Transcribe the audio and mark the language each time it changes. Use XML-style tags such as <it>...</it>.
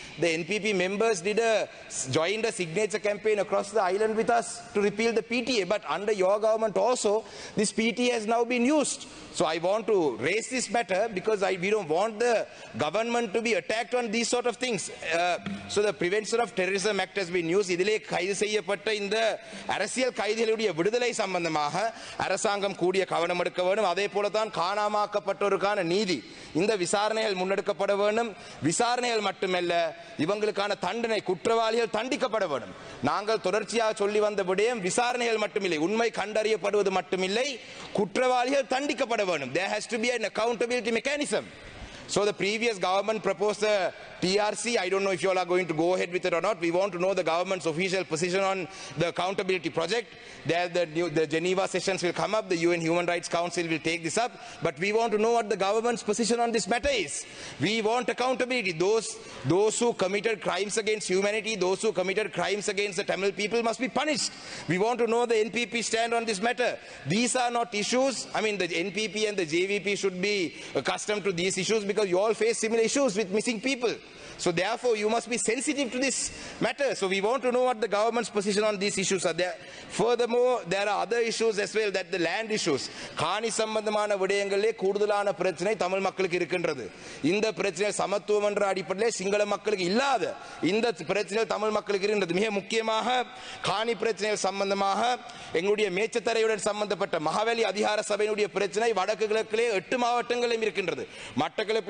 <en>The NPP members joined a signature campaign across the island with us to repeal the PTA. But under your government also, this PTA has now been used. So I want to raise this matter because we don't want the government to be attacked on these sort of things. So the Prevention of Terrorism Act has been used.</en> <ta>இதிலே கைது செய்யப்பட்ட இந்த அரசியல் கைதிகளுடைய விடுதலை சம்பந்தமாக அரசாங்கம் கூடிய கவனம் எடுக்க வேண்டும். அதே போலதான் காணாமாக்கப்பட்டோருக்கான நீதி இந்த விசாரணைகள் முன்னெடுக்கப்பட வேண்டும். விசாரணைகள் மட்டுமல்ல இவங்களுக்கான தண்டனை குற்றவாளிகள் தண்டிக்கப்பட வேண்டும். நாங்கள் தொடர்ச்சியாக சொல்லி வந்த விடயம் விசாரணைகள் மட்டுமில்லை உண்மை கண்டறியப்படுவது மட்டுமில்லை குற்றவாளிகள் தண்டிக்கப்பட வேண்டும்.</ta> <en>There has to be an accountability mechanism. So the previous government proposed a TRC. I don't know if you all are going to go ahead with it or not. We want to know the government's official position on the accountability project. There the Geneva sessions will come up. The UN Human Rights Council will take this up. But we want to know what the government's position on this matter is. We want accountability. Those who committed crimes against humanity, those who committed crimes against the Tamil people must be punished. We want to know the NPP stand on this matter. These are not issues. I mean, the NPP and the JVP should be accustomed to these issues because you all face similar issues with missing people. So therefore, you must be sensitive to this matter. So we want to know what the government's position on these issues are. Furthermore, there are other issues as well, that the land issues.</en> <ta>காணி சம்பந்தமான விடயங்களே கூடுதலான பிரச்சனை தமிழ் மக்களுக்கு இருக்கின்றது. இந்த பிரச்சனை சமத்துவம் என்ற அடிப்படையில் சிங்கள மக்களுக்கு இல்லாத இந்த பிரச்சனை தமிழ் மக்களுக்கு இருக்கின்றது. மிக முக்கியமாக காணி பிரச்சனைகள் சம்பந்தமாக எங்களுடைய மேச்சத்தரையுடன் சம்பந்தப்பட்ட மகாவலி அதிகார சபையினுடைய பிரச்சனை வடக்கு கிழக்கிலே 8 மாவட்டங்களிலும் இருக்கின்றது. மட்டக்களப்பிலே</ta>